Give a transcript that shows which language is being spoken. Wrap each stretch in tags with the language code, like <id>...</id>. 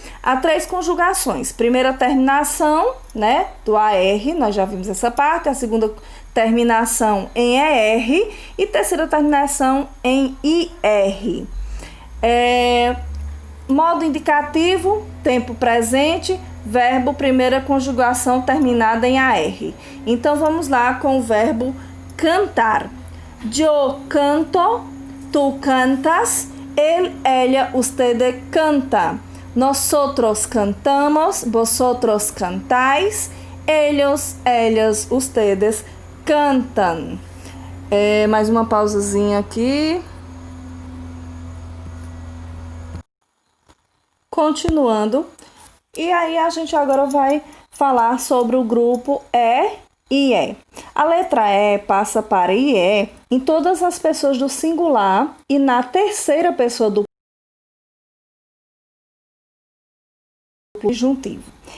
<pt>Há 3 conjugações. Primeira terminação, né, do AR, nós já vimos essa parte. A segunda terminação em ER e terceira terminação em IR. Modo indicativo, tempo presente, verbo, primeira conjugação terminada em AR. Então, vamos lá com o verbo cantar.</pt> <es>Yo canto, tu cantas, él, ella, usted canta. Nosotros cantamos, vosotros cantáis, ellos, ellas, ustedes cantam.</es> <pt>Mais uma pausazinha aqui. Continuando, e aí a gente agora vai falar sobre o grupo E e E. A letra E passa para IE em todas as pessoas do singular e na terceira pessoa do subjuntivo.</pt>